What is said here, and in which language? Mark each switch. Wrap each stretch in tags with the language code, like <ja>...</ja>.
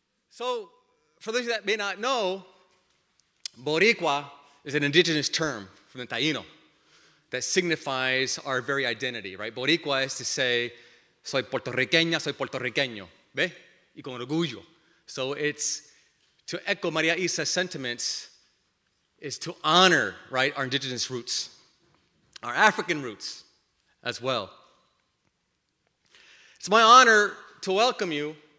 <en>So, for those that may not know, boricua is an indigenous term from the Taíno that signifies our very identity, right? Boricua is to say, soy puertorriqueña, soy puertorriqueño, ¿ve?</en> <es>Y con orgullo.</es> <en>So it's to echo Maria Isa's sentiments, is to honor, right, our indigenous roots, our African roots as well. It's my honor to welcome you</en>